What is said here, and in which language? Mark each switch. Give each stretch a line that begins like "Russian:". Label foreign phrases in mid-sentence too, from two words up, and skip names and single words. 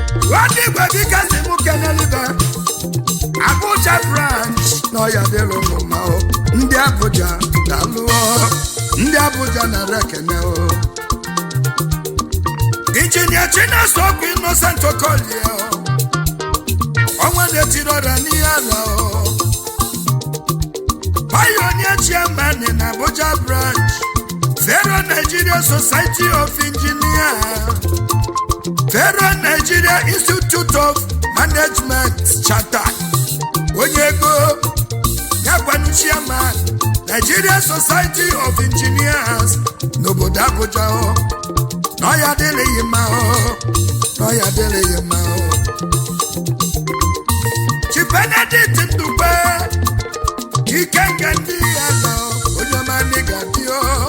Igbo: Nwanne igwe bike si mụ kenelibe. Abuja branch na ọ ya dịlụ unu mma o. Ndị Abuja daalụ o. Ndị Abuja nara ekene o. Injinia Chinasa Okwu Innocent Okolie o. Ọnwa na-etiri ọrịa n'ihe ala o.
English: Pioneer Chairman in Abuja Branch, Federal Nigeria Society of Engineers, Federal Nigeria Institute of Management Charter,
Igbo: onye ego, ya kwanu Chairman, Nigeria Society of Engineers n'obodo Abuja o. Na ya adịghị mma o, na ya adịghị mma o. Chief Benedict Ndukwe, Ikenga ndị ya nọ, onye ọma ndị ga-adị o.